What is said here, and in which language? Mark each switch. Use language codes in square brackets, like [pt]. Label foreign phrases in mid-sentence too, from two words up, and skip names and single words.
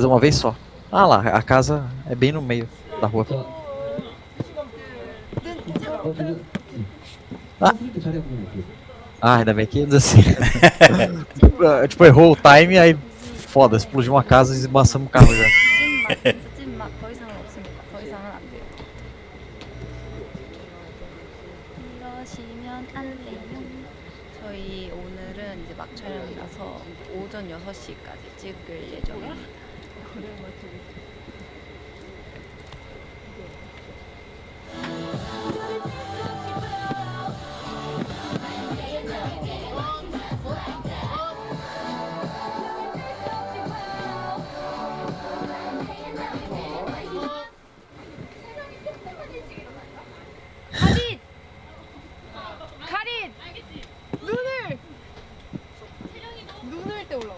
[pt] Fazer uma vez só. Ah lá, a casa é bem no meio da rua. Ah, ainda bem que assim. Tipo, errou o time, aí foda, explodiu uma casa e esmaçamos o carro já. [ko] 찐맛 더 이상은 없습니다. 더 이상은 안 돼요. 이러시면 안 돼요. 저희 오늘은 이제 막 촬영이라서 오전 6시까지 찍을 예정입니다. 눈을 때 올라오네.